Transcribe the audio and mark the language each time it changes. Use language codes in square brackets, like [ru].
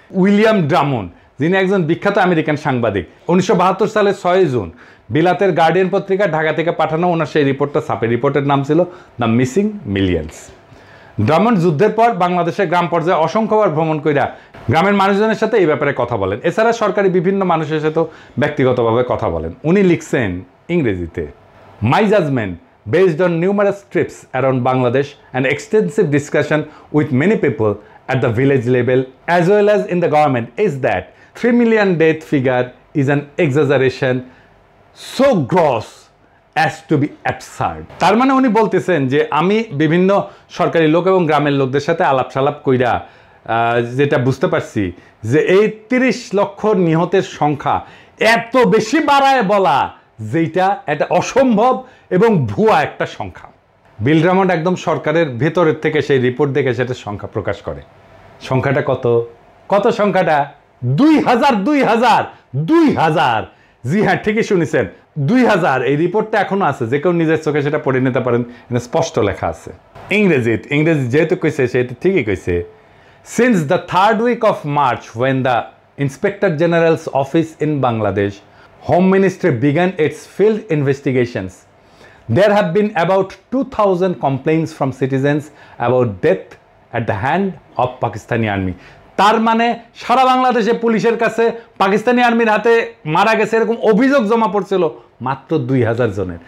[bn] William Drummond, যিনি একজন বিখ্যাত আমেরিকান সাংবাদিক, 1972 সালের 6 জুন বিলাতের গার্ডিয়ান পত্রিকা ঢাকা থেকে পাঠানো ওনার সেই রিপোর্টটা ছাপে। রিপোর্টের নাম ছিল দ্য মিসিং মিলিয়ন্স। ড্রামন্ড যুদ্ধের পর বাংলাদেশের গ্রাম পর্যায়ে অসংখ্যবার ভ্রমণ কইরা গ্রামের মানুষজনের সাথে এই ব্যাপারে কথা বলেন। এছাড়া সরকারি বিভিন্ন মানুষের সাথেও ব্যক্তিগতভাবে কথা বলেন। উনি লিখছেন ইংরেজিতে, [en] My judgement based on numerous trips around Bangladesh and extensive discussion with many people at the village level as well as in the government is that 3 million death figure is an exaggeration so gross as to be absurd. [bn] তার মানে উনি বলতেছেন যে আমি বিভিন্ন সরকারি লোক এবং গ্রামের লোকদের সাথে আলাপ সালাপ কইরা যেটা বুঝতে পারছি যে এই 30 লক্ষ নিহতের সংখ্যা এত বেশি বাড়ায় বলা যেটা এটা অসম্ভব এবং ভুয়া একটা সংখ্যা। বিল ড্রামন্ড একদম সরকারের ভেতরের থেকে সেই রিপোর্ট দেখে সেটা সংখ্যা প্রকাশ করে। সংখ্যাটা কত? কত সংখ্যাটা? 2000 2000 2000। জি হ্যাঁ, ঠিকই শুনেছেন, 2000। এই রিপোর্টটা এখনো আছে, যে কেউ নিজের চোখে সেটা পড়ে নিতে পারেন, স্পষ্ট লেখা আছে। ইংরেজি যেহেতু কইছে সেটা ঠিকই কইছে। [en] Since the 3rd week of March when the Inspector General's office in Bangladesh Home Ministry began its field investigations, there have been about 2000 complaints from citizens about death at the hand of Pakistani army. [bn] তার মানে সারা বাংলাদেশে পুলিশের কাছে পাকিস্তানি আর্মির হাতে মারা গেছে এরকম অভিযোগ জমা পড়ছিল মাত্র 2000 জনের।